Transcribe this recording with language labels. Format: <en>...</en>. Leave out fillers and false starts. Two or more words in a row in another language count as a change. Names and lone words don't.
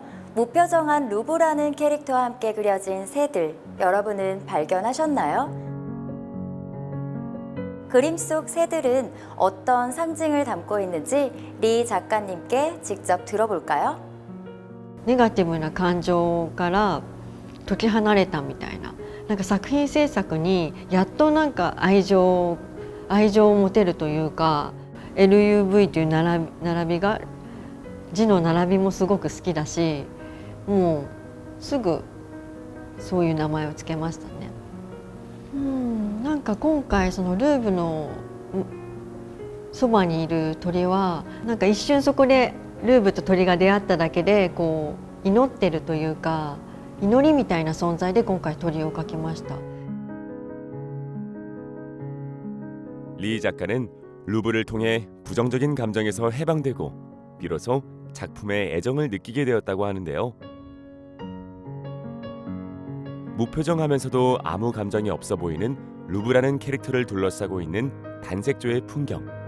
<ko>무표정한 루브라는 캐릭터와 함께 그려진 새들, 여러분은 발견하셨나요? 그림 속 새들은 어떤 상징을 담고 있는지 리 작가님께 직접 들어볼까요?</ko> <ja>ネガティブな感情から解き離れたみたいな、なんか作品制作にやっとなんか愛情を持てるというか、 LUV という並びが字の並びもすごく好きだし、もうすぐそういう名前をつけましたね。なんか今回そのルーブのそばにいる鳥はなんか一瞬そこでルーブと鳥が出会っただけでこう祈ってるというか、祈りみたいな存在で今回鳥を描きました。</ja> <ko>리 작가는 루브를 통해 부정적인 감정에서 해방되고 비로소 작품에 애정을 느끼게 되었다고 하는데요. 무표정하면서도 아무 감정이 없어 보이는 루브라는 캐릭터를 둘러싸고 있는 단색조의 풍경.</ko>